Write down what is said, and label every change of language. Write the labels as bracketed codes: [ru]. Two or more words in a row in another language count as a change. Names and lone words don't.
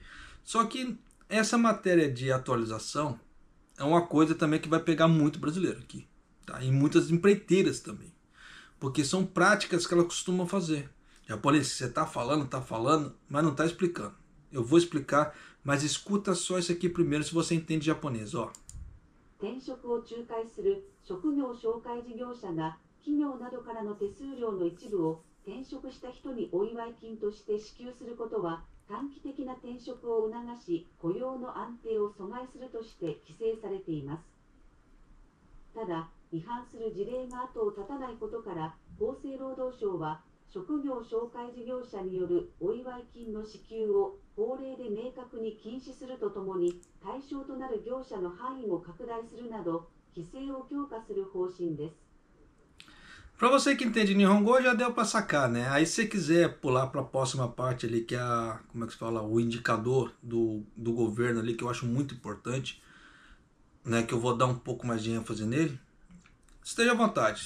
[pt] Só que essa matéria de atualização é uma coisa também que vai pegar muito brasileiro aqui. Tá? E muitas empreiteiras também. Porque são práticas que elas costumam fazer. Japonês, você tá falando, mas não tá explicando. Eu vou explicar, mas escuta só isso aqui primeiro se você entende japonês, ó. [ja] 転職を仲介する職業紹介事業者が企業などからの手数料の一部を転職した人にお祝い金として支給することは短期的な転職を促し雇用の安定を阻害するとして規制されています。ただ、違反する事例が後を絶たないことから厚生労働省は職業紹介事業者によるお祝い金の支給を法令で明確に禁止するとともに対象となる業者の範囲も拡大するなど規制を強化する方針です。 [pt] Para você que entende Nihongo, já deu para sacar, né? Aí se você quiser pular para a próxima parte ali, que é a, como é que se fala, o indicador do governo ali, que eu acho muito importante, né? Que eu vou dar um pouco mais de ênfase nele. Esteja à vontade.